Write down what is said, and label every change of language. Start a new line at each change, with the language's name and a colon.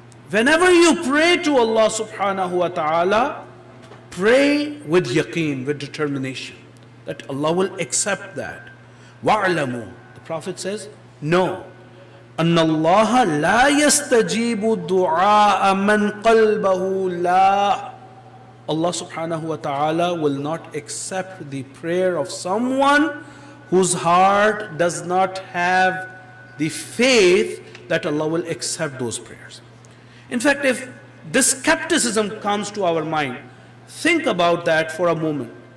English: Whenever you pray to Allah subhanahu wa ta'ala, pray with yaqeen, with determination, that Allah will accept that. Wa'alamu. The Prophet says, no.
Arabic: أن الله لا يستجيب دعاء من قلبه لا
English: Allah subhanahu wa ta'ala will not accept the prayer of someone whose heart does not have the faith that Allah will accept those prayers. In fact, if this skepticism comes to our mind, think about that for a moment.